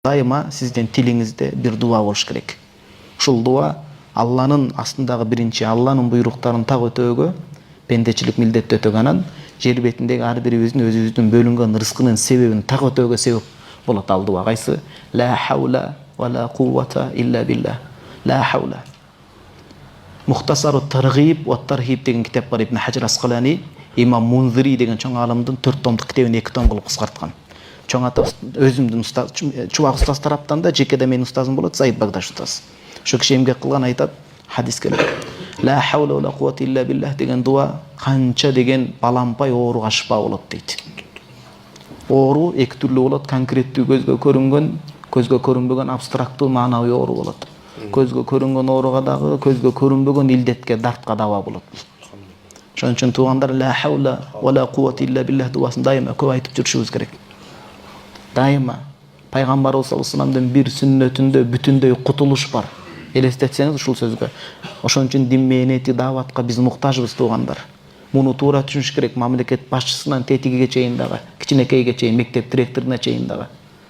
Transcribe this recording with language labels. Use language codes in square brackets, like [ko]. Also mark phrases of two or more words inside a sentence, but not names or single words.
[ky] Дайыма сиздин тилиңизде бир дуа болуш керек. Ушул дуа Алланын астындагы биринчи Алланын буйруктарын так өтөөгө пендечилик милдетти өтөгөн, анан жер бетиндеги ар бирибиздин өзүбүздүн бөлүнгөн рызкынын себебин так өтөөгө себеп болот ал дуа. Кайсы? [ar] لا حول ولا قوة إلا بالله. لا حول. [ky] Мухтасару таргиб ва тархиб деген китап бар, Ибн Хаджар Асқалани, Имам Мунзири деген чоң алымдын 4 томдук китебин 2 том кылып кыскарткан. Чоң ата өзүмдүн устаз, чубак устаз тараптан да жекеде менин устазым болот, Заид Багдаш устаз. Ошо киши эмгек кылган, айтат, хадис келет. [ar] لا حول ولا قوة إلا بالله [ky] деген дуа канча деген балампай ооруга шифа болот дейт. Оору эки түрлүү болот: конкреттүү көзгө көрүнбөгөн абстрактуу маанавый оору болот. Көзгө көрүнгөн ооруга дагы көзгө көрүнбөгөн илдетке, дартка дава болот. Ошон үчүн туугандар, [ar] لا حول ولا قوة إلا بالله [ky] дуасын дайыма көп айтып жүрүшүбүз керек. Дайыма пайгамбарыбыз [ar] صلى الله عليه وسلم [ky] бир сүннөтүндө бүтүндөй кутулуш бар. Элестетсеңиз ушул сөзгө. Ошон үчүн дин мээнети, дааватка биз муктажбыз туугандар. Муну туура түшүнүш керек. Мамлекет башчысынан тетигиге чейин дагы, кичинекейге чейин, мектеп директоруна чейин дагы.